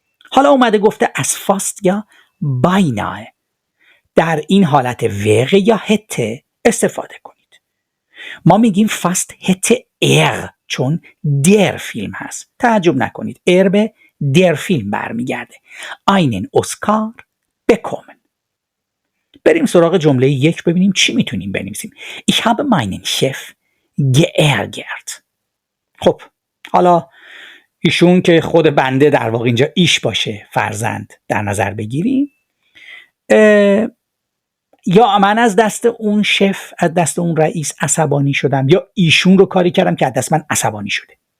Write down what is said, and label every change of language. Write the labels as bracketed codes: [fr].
[fa] حالا اومده گفته از فاست یا بایناه، در این حالت وقع یا هته استفاده کنید. ما میگیم فاست هته چون در فیلم هست، تعجب نکنید به در فیلم برمیگرده. [de] einen Oscar bekommen. [fa] بریم سراغ جمله 1 ببینیم چی میتونیم بنویسیم. [de] Ich habe meinen Chef geärgert. [fa] خب حالا ایشون که خود بنده در واقع اینجا ایش باشه، فرزند در نظر بگیریم، یا من از دست اون شف، از دست اون رئیس عصبانی شدم، یا ایشون رو کاری کردم که از دست من عصبانی شده.